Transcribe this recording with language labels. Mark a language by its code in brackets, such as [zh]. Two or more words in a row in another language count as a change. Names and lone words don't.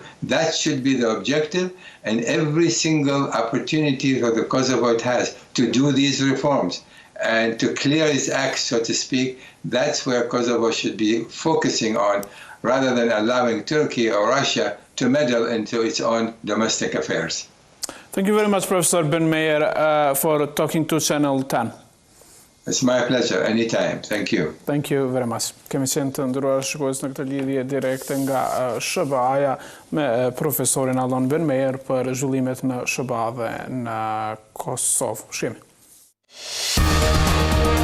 [en] That should be the objective, and every single opportunity that the Kosovo has to do these reforms and to clear its acts, so to speak, that's where Kosovo should be focusing on, rather than allowing Turkey or Russia to meddle into its own domestic affairs. Thank you very much, Professor Ben Meir, for talking to Channel 10. It's my pleasure, anytime. Thank you. Thank you very much. [sq] Kemi qenë të ndëruar shikues në këtë lidhje direkte nga SHBA-ja me profesorin Alon Ben Meir për zhvillimet në SHBA dhe në Kosovë. Shihemi.